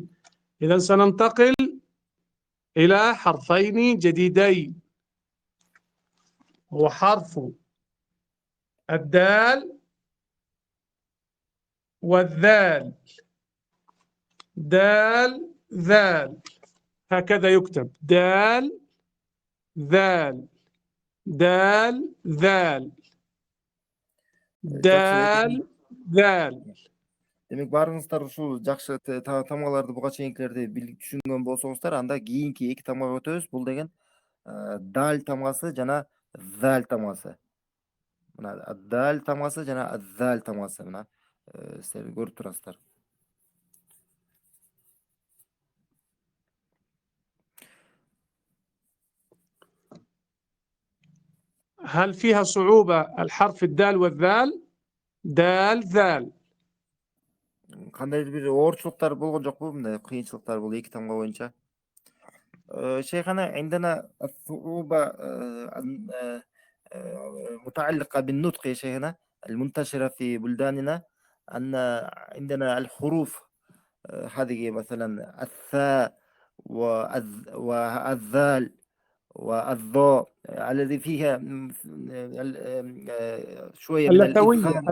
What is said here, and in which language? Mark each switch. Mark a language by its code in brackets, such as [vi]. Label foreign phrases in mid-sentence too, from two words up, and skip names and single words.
[ar] إذا سننتقل إلى حرفين جديدين، هو حرف الدال والذال. دال ذال، هكذا يكتب، دال ذال، دال ذال، دال ذال. [ky] Demek barыңыздар ушул жакшы тамгаларды буга чейинкилерди түшүнгөн болсоңуздар, анда кийинки 2 тамгага өтөбүз. Бул деген даль тамгасы жана заль тамгасы. Мына даль тамгасы жана заль тамгасы. Мына силер көрүп турасыздар. [ar] هل فيها صعوبة الحرف الدال والذال؟ دال ذال. [ky] Кандайдыр бир оорчулуктар болгон жокпу? Мындай кыйынчылыктар бул 2 тамга боюнча. [ar] شيخنا عندنا الصعوبة متعلقة بالنطق يا شيخنا، المنتشرة في بلداننا أن عندنا الحروف هذه مثلا الثاء والذال والضاء الذي فيها شوية من الإدغام.